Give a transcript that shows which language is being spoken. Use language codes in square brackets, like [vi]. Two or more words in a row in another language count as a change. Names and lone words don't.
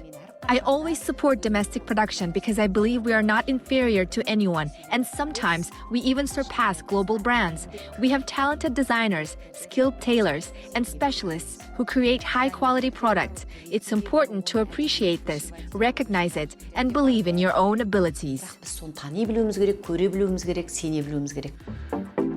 [en] I always support domestic production because I believe we are not inferior to anyone, and sometimes we even surpass global brands. We have talented designers, skilled tailors, and specialists who create high-quality products. It's important to appreciate this, recognize it, and believe in your own abilities. [kk] Біз соны тани білуіміз керек, көре білуіміз керек, сене білуіміз керек.